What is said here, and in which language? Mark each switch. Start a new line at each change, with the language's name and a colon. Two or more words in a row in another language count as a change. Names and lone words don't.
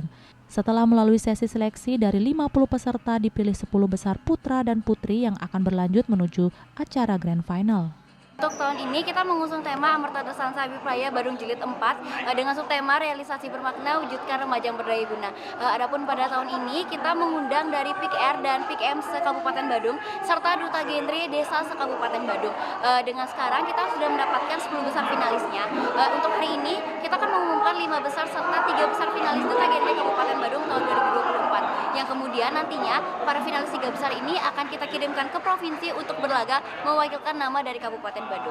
Indonesian: Setelah melalui sesi seleksi, dari 50 peserta dipilih 10 besar putra dan putri yang akan berlanjut menuju acara
English: Grand Final.
Indonesian: Untuk tahun ini kita mengusung tema Amerta Drestanta Abipraya Badung Jilid 4 dengan subtema realisasi bermakna wujudkan remaja yang berdaya guna. Adapun pada tahun ini kita mengundang dari PIK-R dan PIK-M se-Kabupaten Badung serta Duta Genre Desa se-Kabupaten Badung. Dengan sekarang kita sudah mendapatkan 10 besar finalisnya. Untuk hari ini kita akan mengumumkan 5 besar serta 3 besar finalis Duta Genre Kabupaten Badung tahun 2024. Yang kemudian nantinya para finalis 3 besar ini akan kita kirimkan ke provinsi untuk berlaga mewakilkan nama dari Kabupaten Badung.